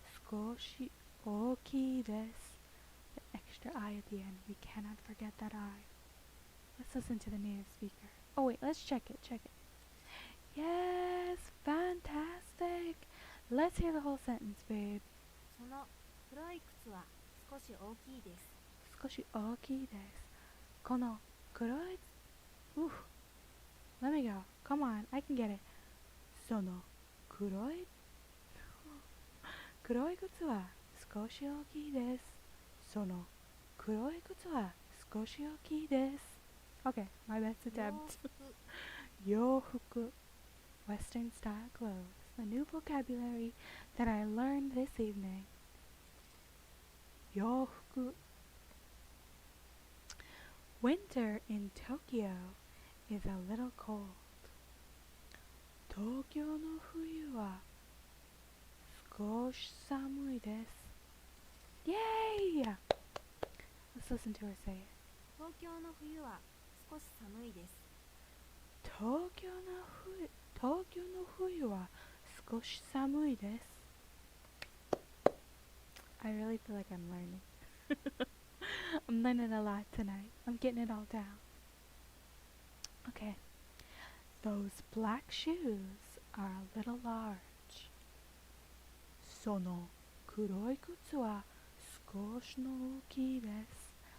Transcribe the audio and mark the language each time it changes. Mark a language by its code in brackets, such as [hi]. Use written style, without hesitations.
[ja] 少し大きいです. [en] The extra I at the end. We cannot forget that I. Let's listen to the native speaker. Oh wait, let's check it. Yes, fantastic. Let's hear the whole sentence, babe. [ja] その黒い靴は少し大きいです。少し大きいです。この黒い [en] Oof. Let me go. Come on, I can get it. [ja] その黒い靴は少し大きいです。その黒い靴は少し大きいです。 [en] Okay, my best attempt. 洋服 Western style clothes. The new vocabulary that I learned this evening. 洋服 Winter in Tokyo is a little cold. [ja] 東京の冬は少し寒いです。 [en] Yay! Let's listen to her say it. [ja] 東京の冬は少し寒いです。東京の冬は少し寒いです。 [en] I really feel like I'm learning. I'm learning a lot tonight. I'm getting it all down. Okay. Those black shoes are a little large. [ja] その黒い靴は少しの大きいです。